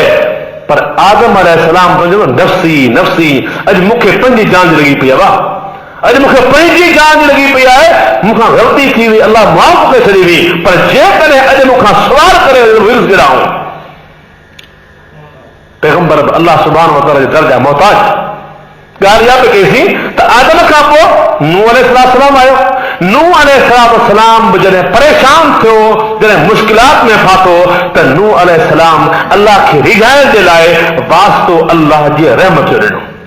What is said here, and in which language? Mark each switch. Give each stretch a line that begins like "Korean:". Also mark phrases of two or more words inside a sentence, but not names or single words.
Sindhi: पर आदम अलैहिस्सलाम पंहिंजो नफ़्सी नफ़्सी, अॼु मूंखे पंहिंजी जान लॻी पई आहे, अॼु मूंखे पंहिंजी जान लॻी पई आहे, मूंखां ग़लती थी वई, अल्लाह माफ़ करे छॾी हुई, पर जेकॾहिं अॼु मूंखां सुवाल करे गिराऊं। पैगंबर
Arabic: الله سبحانه وتعالى
Sindhi: जे दर्जा मोहताज। ॻाल्हि इहा पई कईसीं त आदम खां पोइ नूह अलैहिस्सलाम आयो। नूह अलैहिस्सलाम बि जॾहिं परेशान थियो, जॾहिं मुश्किलात में फाथो, त नूह अलैहिस्सलाम अल्लाह खे रिझाइण जे लाइ वास्तो अल्लाह जी रहमत जो ॾिनो।